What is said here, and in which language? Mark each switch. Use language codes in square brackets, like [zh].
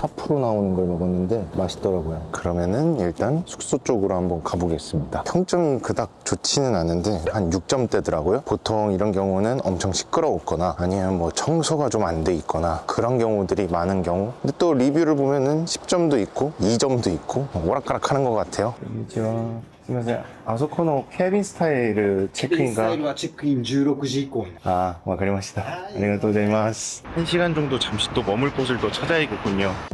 [ko] 탑으로 나오는 걸 먹었는데 맛있더라고요. 그러면은 일단 숙소 쪽으로 한번 가보겠습니다. 평점이 그닥 좋지는 않은데 한 6점대더라고요. 보통 이런 경우는 엄청 시끄러웠거나 아니면 뭐 청소가 좀 안 돼 있거나 그런 경우들이 많은 경우. 근데 또 리뷰를 보면은 10점도 있고 2점도 있고 오락가락 하는 것 같아요. 안녕하세요. [ja] すみません。あそこのケビンスタイルチェックインが。はチェックイン16時以降に。わかりました。ありがとうございます。 [ko] 1시간 정도 잠시 또 머물 곳을 또 찾아야겠군요.